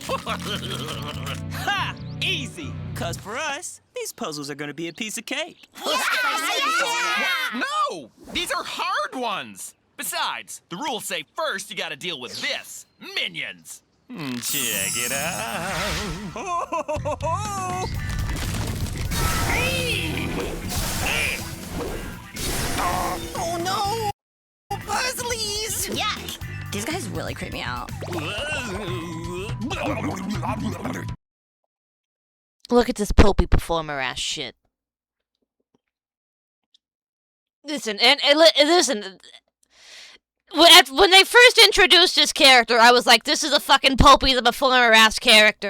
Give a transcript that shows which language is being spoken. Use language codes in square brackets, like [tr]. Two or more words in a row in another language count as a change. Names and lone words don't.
[en] Ha! Easy! Cause for us, these puzzles are gonna be a piece of cake. No! These are hard ones! Besides, the rules say first you gotta deal with this. Minions! Check it out. Ho, ho, ho, ho, ho. Oh no! Puzzlies! Yuck! These guys really creep me out. Look at this popey performer ass shit. Listen, listen. When they first introduced this character, I was like, this is a fucking popey the performer ass character.